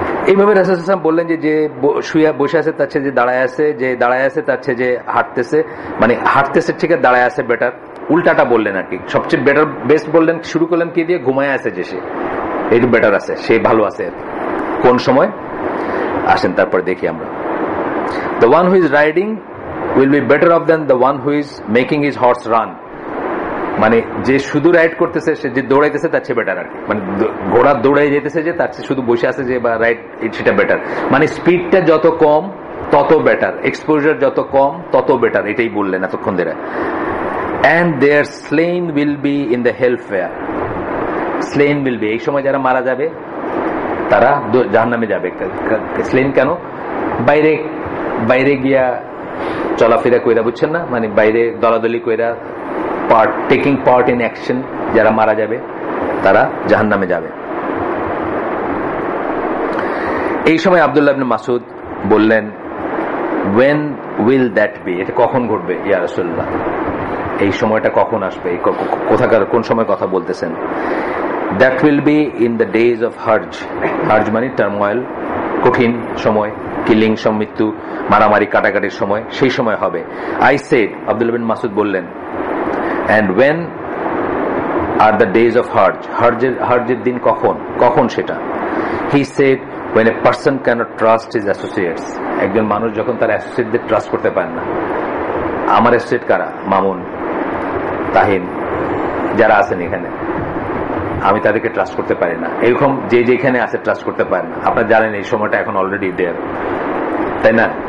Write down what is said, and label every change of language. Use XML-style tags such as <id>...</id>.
<bn>এইভাবে রাসূল সাল্লাল্লাহু আলাইহি ওয়াসাল্লাম বললেন যে শুয়ে বসে আছে তার চেয়ে যে দাঁড়ায় আছে, যে দাঁড়ায় আছে তার চেয়ে যে হাঁটতেছে, মানে হাঁটতেছে ঠিক আছে দাঁড়ায় আছে বেটার, উল্টাটা বললেন আর কি। সবচেয়ে বেটার বেস্ট বললেন, শুরু করলেন কি দিয়ে, ঘুমায় আছে যে সে একটু বেটার আছে, সে ভালো আছে। কোন সময় আসেন তারপর দেখি আমরা।</bn> <en>The one who is riding will be better off than the one who is making his horse run.</en> <bn>মানে যে শুধু রাইড করতেছে, সে যে দৌড়াইতেছে তার চেয়ে বেটার আর কি। মানে ঘোড়া দৌড়াই যেতেছে যে তার চেয়ে শুধু বসে আছে যে বা রাইড, সেটা বেটার। মানে স্পিডটা যত কম তত বেটার, এক্সপোজার যত কম তত বেটার, এটাই বললেন এতক্ষণ ধরে।</bn> <en>And their slain will be in the hellfire. Slain will be,</en> <bn>এই সময় যারা মারা যাবে তারা জাহান্নামে যাবে। স্লেন কেন? বাইরে বাইরে গিয়া চলাফেরা কইরা, বুঝছেন না, মানে বাইরে দলাদলি কইরা</bn> <en>taking part in action,</en> <bn>যারা মারা যাবে তারা জাহান্নামে যাবে। এই সময় আব্দুল্লাহ ইবনে মাসউদ বললেন,</bn> <en>when will that be?</en> <bn>এটা কখন ঘটবে ইয়া রাসূলুল্লাহ? এই সময়টা কখন আসবে? কোথাকার কোন সময় কথা বলতেছেন?</bn> <en>That will be in the days of Hajj.</en> <bn>Hajj মানে টার্মোয়েল, কঠিন সময়, কিলিং, মৃত্যু, মারামারি, কাটাকাটির সময়, সেই সময় হবে।</bn> <en>I said,</en> <bn>আব্দুল্লাহ বিন মাসউদ বললেন,</bn> <en>and when are the days of Hajj?</en> <bn>হজ্জের দিন কখন? কখন সেটা?</bn> <en>He said, when a person cannot trust his associates.</en> <bn>একজন মানুষ যখন তার অ্যাসোসিয়েটদের ট্রাস্ট করতে পারে না। আমার অ্যাসোসিয়েট কারা? মামুন, তাহিন, যারা আছেন এখানে, আমি তাদেরকে ট্রাস্ট করতে পারি না। এরকম যে যেখানে আছে ট্রাস্ট করতে পারে না। আপনারা জানেন এই সময়টা এখন</bn> <en>already there,</en> <bn>তাই না?</bn>